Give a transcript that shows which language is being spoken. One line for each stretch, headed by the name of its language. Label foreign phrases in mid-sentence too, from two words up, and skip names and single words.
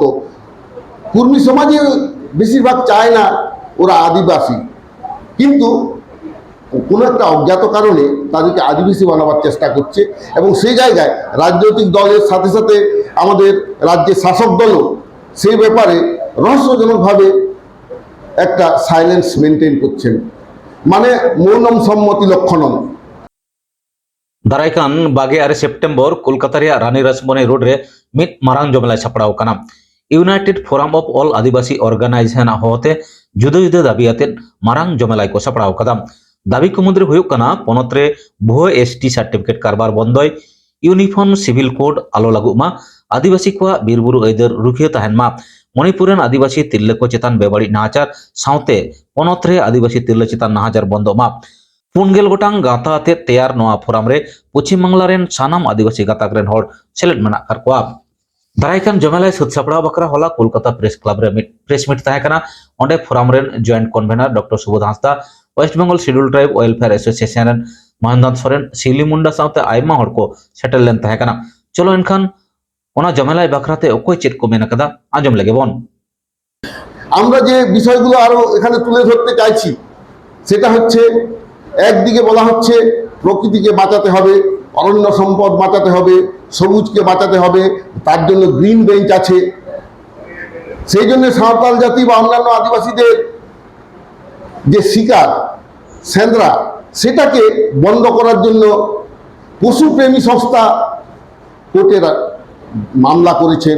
Bangla: কুর্মী সমাজে বেশিরভাগ চায় না ওরা আদিবাসী, কিন্তু কোনো একটা অজ্ঞাত কারণে তাদেরকে আদিবাসী বানাবার চেষ্টা করছে এবং সেই জায়গায় রাজনৈতিক দলের সাথে সাথে আমাদের রাজ্যের শাসক দলও সেই ব্যাপারে রহস্যজনকভাবে একটা
English: silence maintain
Bangla: করছেন, মানে
Sanskrit: मौनं सम्मतिलक्षणम्।
Santali: दारायकान 22 सेप्टेम्बर कोलकाता रानी रसमोनी रोड रे मिट मारांग जमलाय छापड़ाव काना। यूनाइटेड फोराम ऑफ ऑल आदिवासी ऑर्गेनाइजेशन होते जुदो जुदो दाबियाते मारांग जमलाय को छापड़ाव कदा। दाबी को मुद्रे हुयुक काना पोनत रे भुयो
English: ST certificate
Santali: कारबार बंदय,
English: Uniform Civil Code
Santali: आलो लागुमा, आदिवासी को बीरबुरु ऐदर रुखियो तहनमा, मणिपुरन आदिवासी तिरले को चेतान बेबाड़ी नाचार साउते पोनत रे आदिवासी तिरले चेतान नाचार बंदोमा। 4 गोटांग गाता आते तैयार नोआ फोराम रे पश्चिम बांगला रेन सानाम आदिवासी गाताक रेन हर सेलेक्ट मेना कर कोआ। दारायकान जमेलाय सुद सापड़ा बकरा होला कोलकाता प्रेस क्लब रे
English: press meet
Santali: ताहे कना। ओंडे फोराम रेन
English: joint convener
Santali: डॉक्टर सुबोध हांसदा, वेस्ट बेंगल शेड्यूल ट्राइब वेलफेयर एसोसिएशन रेन महेंद्र सोरेन, सिली मुंडा साउते आयमा हर को सेटल लेन ताहे कना। चलो एनखान ओना जमेलाय बकराते ओकय चेत को मेना कदा आंजम लेगे बोन।
Bangla: আমরা যে বিষয়গুলো আরো এখানে তুলে ধরতে চাইছি সেটা হচ্ছে, একদিকে বলা হচ্ছে প্রকৃতিকে বাঁচাতে হবে, অরণ্য সম্পদ বাঁচাতে হবে, সবুজকে বাঁচাতে হবে, তার জন্য
English: green bench
Bangla: আছে। সেই জন্য সাঁওতাল জাতি বা অন্যান্য আদিবাসীদের যে শিকার সেন্দ্রা সেটাকে বন্ধ করার জন্য পশুপ্রেমী সংস্থা কোর্টে মামলা করেছেন।